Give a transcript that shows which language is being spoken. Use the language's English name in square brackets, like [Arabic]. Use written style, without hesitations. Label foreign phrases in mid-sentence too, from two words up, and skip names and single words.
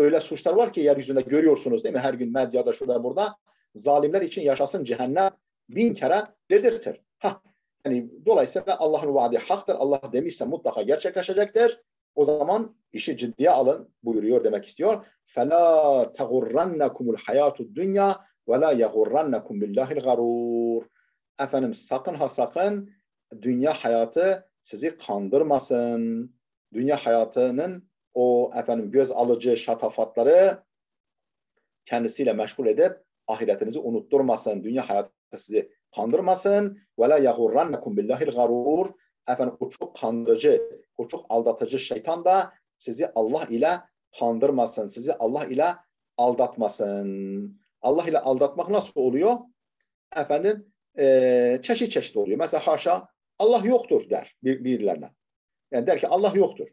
[Turkish] Öyle suçlar var ki yeryüzünde görüyorsunuz değil mi? Her gün medyada şurada burada zalimler için yaşasın cehennem 1000 kere dedirtir. Yani dolayısıyla Allah'ın vaadi haktır. Allah demişse mutlaka gerçekleşecektir. O zaman işi ciddiye alın buyuruyor demek istiyor. [Arabic] فَلَا تَغُرَّنَّكُمُ الْحَيَاتُ الدُّنْيَا وَلَا يَغُرَّنَّكُمْ بِاللّٰهِ الْغَرُورِ. [Turkish] Efendim sakın ha sakın dünya hayatı sizi kandırmasın. Dünya hayatının o efendim göz alıcı şatafatları kendisiyle meşgul edip ahiretinizi unutturmasın. Dünya hayatı sizi kandırmasın. [Arabic] وَلَا يَغُرَّنَّكُمْ بِاللّٰهِ الْغَرُورِ. [Turkish] Efendim o çok kandırıcı, o çok aldatıcı şeytan da sizi Allah ile kandırmasın. Sizi Allah ile aldatmasın. Allah ile aldatmak nasıl oluyor? Efendim çeşit çeşit oluyor. Mesela haşa Allah yoktur der birilerine. Yani der ki Allah yoktur.